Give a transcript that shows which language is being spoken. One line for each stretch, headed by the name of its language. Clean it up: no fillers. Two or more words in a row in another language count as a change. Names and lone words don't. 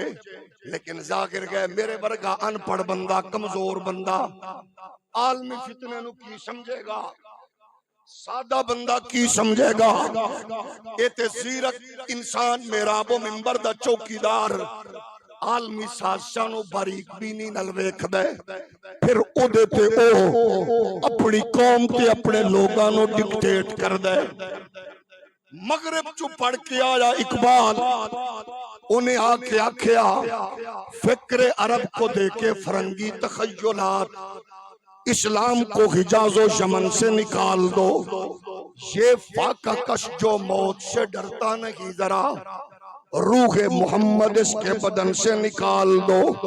Punjabi: لیکن ظاہر گئے میرے ورگا ان پڑھ بندہ، کمزور بندہ عالمی فتنے نو کی سمجھے گا، سادہ بندہ کی سمجھے گا؟ اے تے زیرک انسان محراب و منبر دا چوکیدار عالمی سازشاں نو باریک بینی نال ویکھ دے، پھر او دے تے او اپنی قوم تے اپنے لوگاں نو ڈکٹیٹ کر دے۔ مغرب چو پڑھ کے آیا اقبال، انہیں آکے آکھیا
Urdu: فکر عرب کو دیکھے فرنگی تخیلات، اسلام کو حجاز و یمن سے نکال دو، یہ فاقہ کش جو موت سے ڈرتا نہیں ذرا، روح محمد اس کے بدن سے نکال دو۔